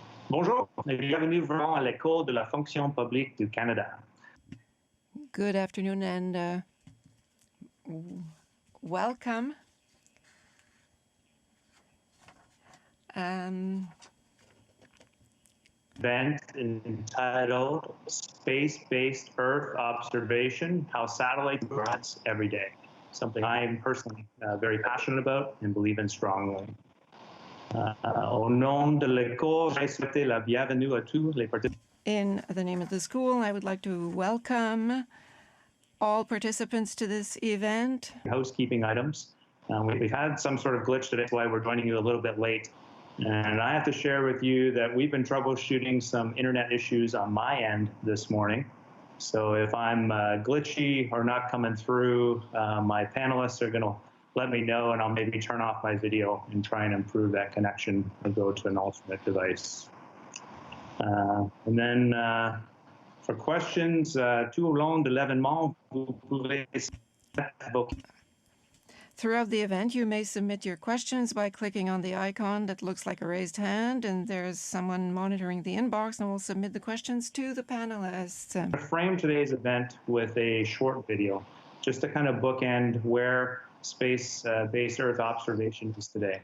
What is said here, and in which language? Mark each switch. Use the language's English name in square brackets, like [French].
[French] Bonjour et bienvenue vraiment à l'école de la fonction publique du Canada. [English] Good afternoon and welcome. Event entitled Space-Based Earth Observation, How Satellites Grow Us Every Day. Something I am personally very passionate about and believe in strongly. [French] Au nom de l'école, je souhaite la bienvenue à tous les participants. [English] In the name of the school, I would like to welcome all participants to this event. Housekeeping items. We've had some sort of glitch today, that's why we're joining you a little bit late. And I have to share with you that we've been troubleshooting some internet issues on my end this morning. So if I'm glitchy or not coming through, my panelists are going to let me know, and I'll maybe turn off my video and try and improve that connection or go to an alternate device. And then for questions, [French] tout au long de l'événement, vous pouvez [English] Throughout the event, you may submit your questions by clicking on the icon that looks like a raised hand, and there's someone monitoring the inbox, and we'll submit the questions to the panelists. I frame today's event with a short video, just to kind of bookend where space-based Earth observation is today.